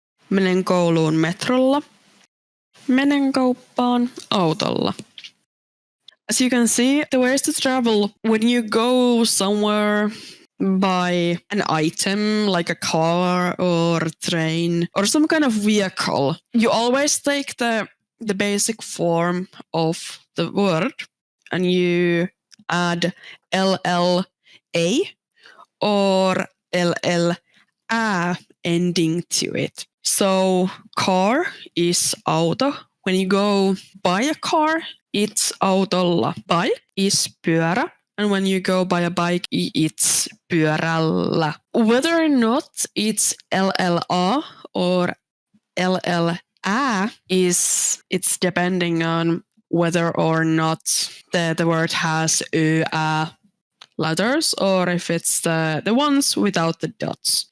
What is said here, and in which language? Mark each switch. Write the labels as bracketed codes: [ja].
[fi] Menen kouluun metrolla. Menen kauppaan autolla. [en] As you can see, the ways to travel when you go somewhere by an item like a car or a train or some kind of vehicle, you always take the basic form of the word and you add LLA or LLA ending to it. So car is auto. When you go buy a car, it's autolla. Bike is pyörä. And when you go buy a bike, it's pyörällä. Whether or not it's LLA or LLA it's depending on whether or not the word has letters or if it's the ones without the dots.